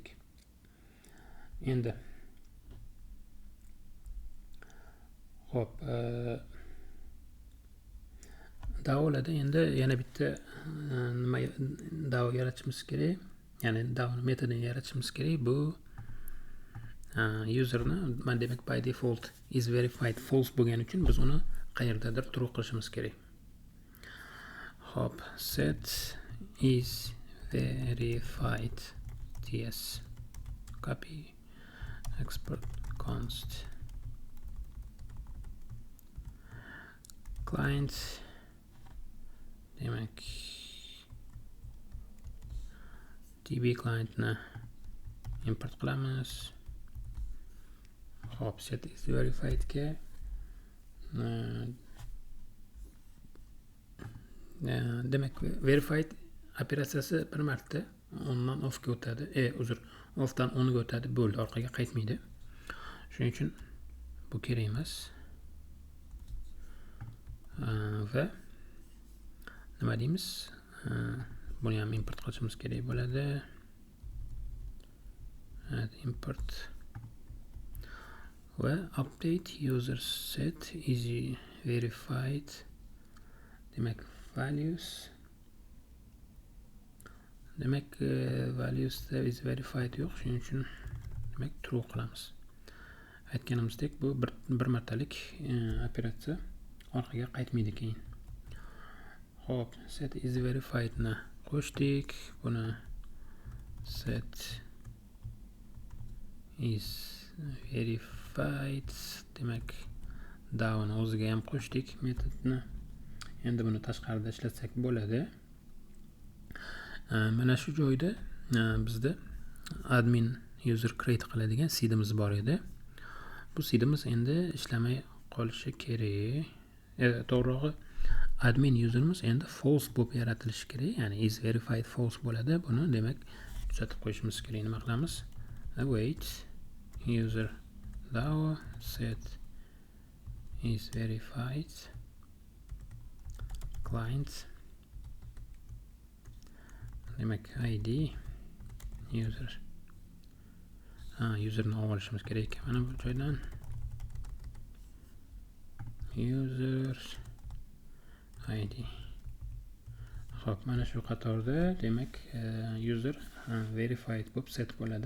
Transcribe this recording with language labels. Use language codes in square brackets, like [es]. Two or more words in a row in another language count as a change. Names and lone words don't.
[uz] Endi hop, davlada endi yana bitta nima dav yaratishimiz kerak. Ya'ni dav metodini yaratishimiz kerak. Bu userni demak [en] by default is verified false [uz] bo'lgani uchun biz uni qayerdadir true qilishimiz kerak. Hop, [en] set is verified. Yes. Copy. Export const. Client. [uz] Demek [en] db clientni [uz] import qilamiz. Hop, [en] set is verified [uz] ga demak verified operatsiyasi bir marta ondan offga o'tadi. Offdan onga o'tadi, bo'ldi, orqaga qaytmaydi. Shuning uchun bu kerak emas. Va nima deymiz? Buni ham import qilishimiz kerak bo'ladi. [en] Import va update user set is verified. [uz] Demak [en] values is verified [uz] yo'q, shuning uchun demak true qilamiz. Aytganimizdek, bu bir martalik operatsiya, orqaga qaytmaydi keyin. Hop, [en] set is verified [uz] ni qo'shdik. Buni [en] set is verified [uz] demak down o'ziga ham qo'shdik metodni. Endi buni tashqarida ishlatsak bo'ladi. Mana shu joyda bizda [en] admin user create [uz] qiladigan seedimiz bor edi. Bu seedimiz endi ishlamay qolishi kerak. To'g'rirog'i [en] admin userimiz [uz] endi false bo'lib yaratilishi kerak. Ya'ni [en] is verified false [uz] bo'ladi. Buni demak tuzatib qo'yishimiz kerak. Nima qilamiz? [en] Await user DAO set is verified client. [uz] Demak [en] id user userni [uz] olishimiz kerak. Mana bu joydan [en] user id. [uz] Xo'p, mana shu qatorda demak user verified bo'lib set bo'ladi.